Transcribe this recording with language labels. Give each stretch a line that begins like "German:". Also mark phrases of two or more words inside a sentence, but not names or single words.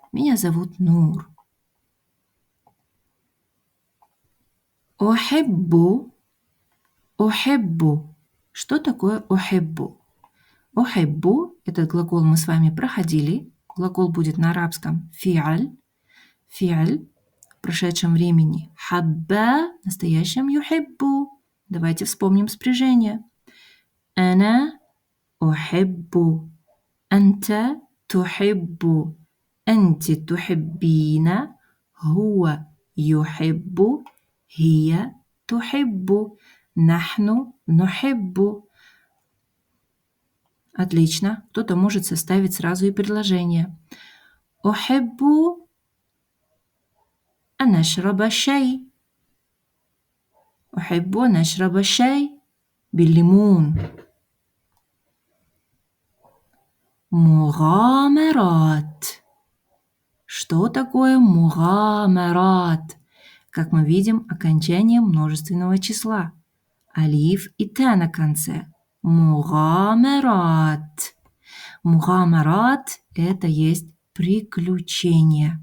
Russian: Меня зовут Нур. Ухиббу. Ухиббу. Что такое ухиббу? Ухиббу – этот глагол мы с вами проходили. Глагол будет на арабском фи'аль. Фи'аль в прошедшем времени. Хабба в настоящем юхиббу. Давайте вспомним спряжение.
Arabic: أنا أحب. أنت تحب. أنتِ تحبين. هو يحب. هي تحب. نحن نحب.
Russian: Отлично. Кто-то может составить сразу и предложение.
Arabic: أحب أن أشرب شاي. أحب أن أشرب شاي بالليمون.
Russian: Мугамарат. Что такое мугамарат? Как мы видим, окончание множественного числа. Алиф и та на конце. Мугамарат. Мугамарат – это есть приключение.